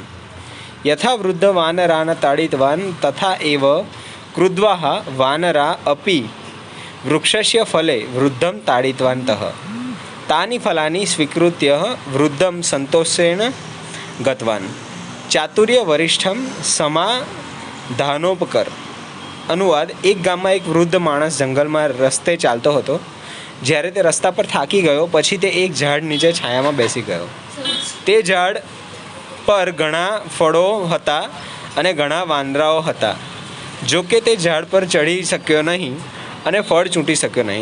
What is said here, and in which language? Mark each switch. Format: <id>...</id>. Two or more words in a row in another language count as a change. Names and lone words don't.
<sa>यथा वृद्ध वानरान् ताडितवान् तथा एव क्रुद्धाः वानराः अपि वृक्षस्य फले वृद्धं ताडितवन्तः। तानि फलानि स्वीकृत्य वृद्धं सन्तोषेण गतवान्। चातुर्यवरिष्ठं समाधानोपकर।</sa> <gu>અનુવાદ: એક ગામમાં એક વૃદ્ધ માણસ જંગલમાં રસ્તે ચાલતો હતો. જ્યારે તે રસ્તા પર થાકી ગયો પછી તે એક ઝાડ નીચે છાયામાં બેસી ગયો. તે ઝાડ પર ઘણા ફળો હતા અને ઘણા વાંદરાઓ હતા. જો કે તે ઝાડ પર ચડી શક્યો નહીં અને ફળ ચૂંટી શક્યો નહીં.</gu>